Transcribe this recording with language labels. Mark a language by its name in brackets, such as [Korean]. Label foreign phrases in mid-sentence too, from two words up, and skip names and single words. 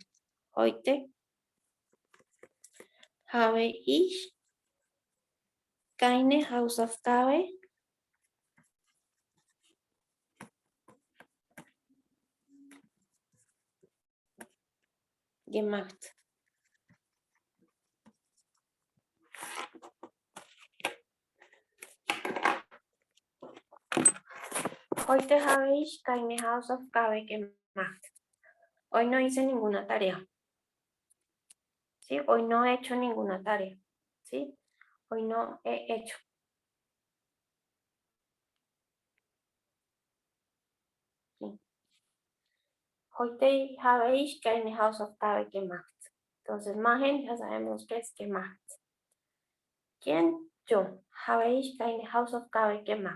[German] Heute habe ich keine Hausaufgabe gemacht. Heute habe ich keine Hausaufgabe gemacht. [Spanish] Hoy no hice ninguna tarea. ¿Sí? Hoy no he hecho ninguna tarea. ¿Sí? Hoy no he hecho. ¿Sí? [German] Heute habe ich keine Hausaufgabe gemacht. [Spanish] Entonces, machen ya sabemos que es gemacht. ¿Quién? Yo. [German] Habe ich keine Hausaufgabe gemacht.